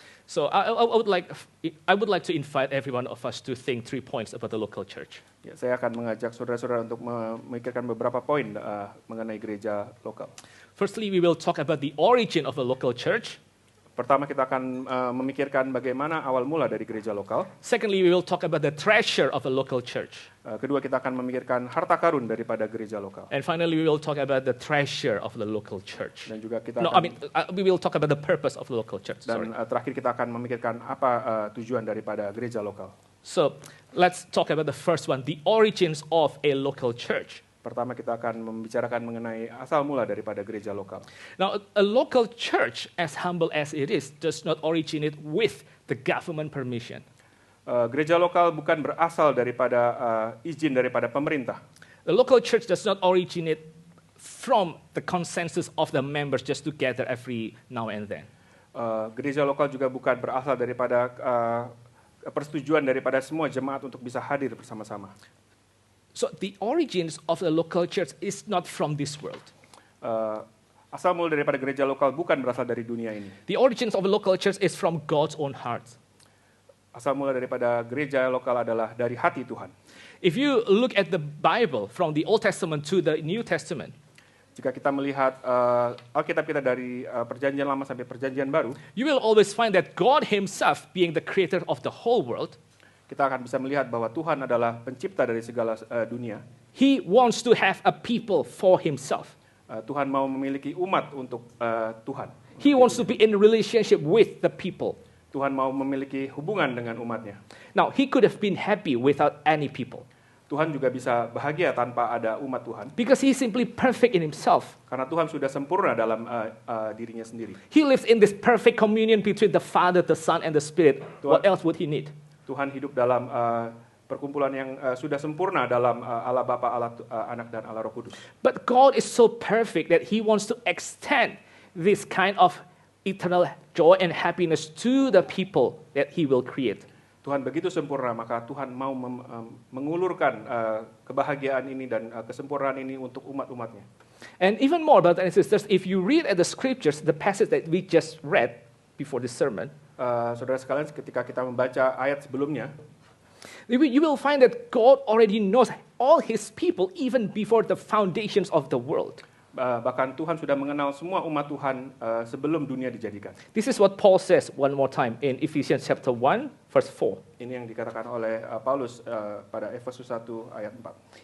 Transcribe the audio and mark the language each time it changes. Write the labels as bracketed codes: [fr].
[en] So I would like to invite every one of us to think 3 points about the local church. [id] Ya, saya akan mengajak saudara-saudara untuk memikirkan beberapa poin mengenai gereja lokal. [en] Firstly, we will talk about the origin of a local church. [id] Pertama kita akan memikirkan bagaimana awal mula dari gereja lokal. [en] Secondly, we will talk about the treasure of a local church. [id] Kedua kita akan memikirkan harta karun daripada gereja lokal. [en] And finally, we will talk about the treasure of the local church. [id] Dan juga kita [en] we will talk about the purpose of the local church. [id] Dan terakhir kita akan memikirkan apa tujuan daripada gereja lokal. [en] So let's talk about the first one, the origins of a local church. [id] Pertama kita akan membicarakan mengenai asal mula daripada gereja lokal. [en] Now, a local church, as humble as it is, does not originate with the government permission. [id] Gereja lokal bukan berasal daripada izin daripada pemerintah. [en] The local church does not originate from the consensus of the members just to gather every now and then. [id] Gereja lokal juga bukan berasal daripada persetujuan daripada semua jemaat untuk bisa hadir bersama-sama. [en] So the origins of the local church is not from this world. [id] Asal mula daripada gereja lokal bukan berasal dari dunia ini. [en] The origins of a local church is from God's own heart. [id] Asal mula daripada gereja lokal adalah dari hati Tuhan. [en] If you look at the Bible from the Old Testament to the New Testament, [id] jika kita melihat Alkitab kita dari Perjanjian Lama sampai Perjanjian Baru, [en] you will always find that God Himself, being the creator of the whole world, [id] kita akan bisa melihat bahwa Tuhan adalah pencipta dari segala dunia. [en] He wants to have a people for Himself. [id] Tuhan mau memiliki umat untuk Tuhan. [en] He wants to be in relationship with the people. [id] Tuhan mau memiliki hubungan dengan umatnya. [en] Now, He could have been happy without any people. [id] Tuhan juga bisa bahagia tanpa ada umat Tuhan. [en] Because He is simply perfect in Himself. [id] Karena Tuhan sudah sempurna dalam dirinya sendiri. [en] He lives in this perfect communion between the Father, the Son, and the Spirit. What else would He need? [id] Tuhan hidup dalam perkumpulan yang sudah sempurna dalam Allah Bapa, Allah Anak, dan Allah Roh Kudus. [en] But God is so perfect that He wants to extend this kind of eternal joy and happiness to the people that He will create. [id] Tuhan begitu sempurna, maka Tuhan mau mengulurkan kebahagiaan ini dan kesempurnaan ini untuk umat-umatnya. [en] And even more, brothers and sisters, if you read at the scriptures, the passage that we just read before this sermon, [id] saudara sekalian, ketika kita membaca ayat sebelumnya, [en] you will find that God already knows all His people even before the foundations of the world. [id] Bahkan Tuhan sudah mengenal semua umat Tuhan sebelum dunia dijadikan. [en] This is what Paul says one more time in Ephesians chapter 1, verse 4. [id] Ini yang dikatakan oleh Paulus pada Efesus 1 ayat 4.